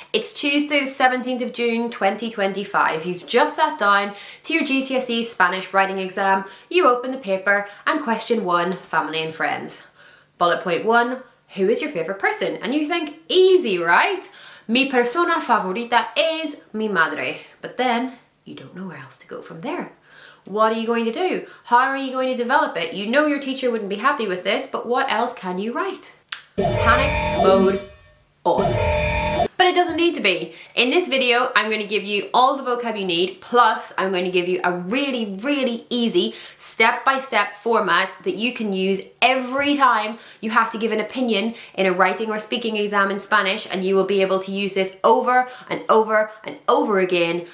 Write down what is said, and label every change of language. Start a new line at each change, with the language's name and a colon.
English: It's Tuesday the 17th of June 2025. You've just sat down to your GCSE Spanish writing exam. You open the paper and question 1, family and friends. Bullet point 1, who is your favourite person? And you think, easy, right?
Spanish: Mi persona favorita es mi madre.
English: But then you don't know where else to go from there. What are you going to do? How are you going to develop it? You know your teacher wouldn't be happy with this, but what else can you write? Panic mode on. But it doesn't need to be. In this video, I'm going to give you all the vocab you need, plus I'm going to give you a really, really easy step-by-step format that you can use every time you have to give an opinion in a writing or speaking exam in Spanish, and you will be able to use this over and over and over again.